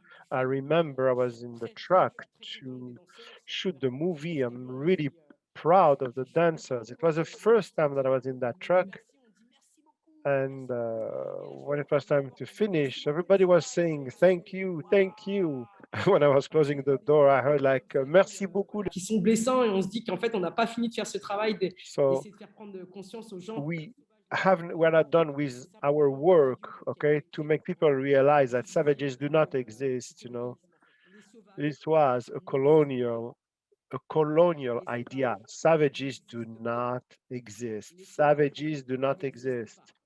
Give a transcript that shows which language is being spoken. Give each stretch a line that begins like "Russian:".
English: I remember I was in the truck to shoot the movie. I'm really proud of the dancers. It was the first time that I was in that truck. And when it was time to finish, everybody was saying, thank you, thank you. When I was closing the door, I heard like,
French: merci beaucoup. Qui sont blessants, et on se dit qu'en fait, on n'a pas fini de faire ce travail
English: So
French: d'essayer de faire prendre conscience aux gens.
English: we're not done with our work, okay, to make people realize that savages do not exist, you know. This was a colonial idea. Savages do not exist. Savages do not exist.